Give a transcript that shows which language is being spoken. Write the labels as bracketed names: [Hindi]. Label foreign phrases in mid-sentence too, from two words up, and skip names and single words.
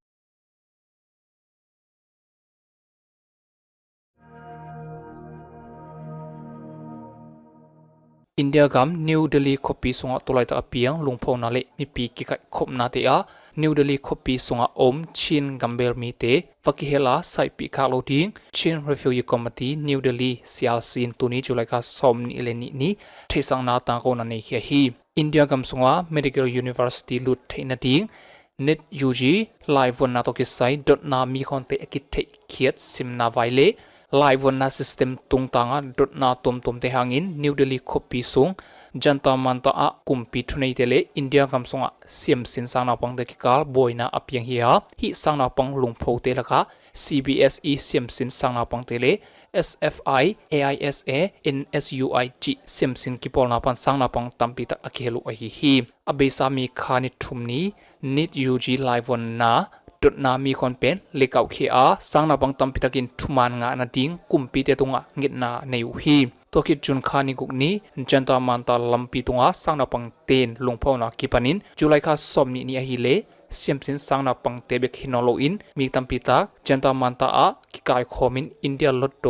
[Tedim Chin] India gam New Delhi kopi sunga tolai ta apiang lungphona le mi pi ki kai khopna te a New Delhi kopi sunga om chin gambel mi te vakihela sai pi khalo ding chin [English] refugee committee [Tedim Chin] New Delhi siasin tuni julai ka somni eleni ni theisangna ta ko na nei hi India gam sunga [English] medical university [Tedim Chin] lut theina ding net UG live one na to ki sai dot na mi khonte ekithei khiat simna vaile live one na system tungtanga dot na tom te hangin New Delhi kopi sung janta manta a kumpi thunei tele India gamsunga siam sin sangna pang de kikal boina apyang hi sangna pang lungpho te laka CBSE siam sin sangna pang tele SFI AISA NSUIG siam sin kipolna pan sangna pang tampi tak akhelu hi abesami khani thumni nit UG live one na dot na mi kon pen lekau khia sangna pang tampi takin thuman nga na ding kumpi te tunga ngitna neu hi tokit jun khani gukni janta manta lampi tunga sangna pang ten lungphona kipanin julai kha somni ni hi le siamsin sangna pang tebek hinolo in mi tampi ta janta manta a kikai khomin India lotto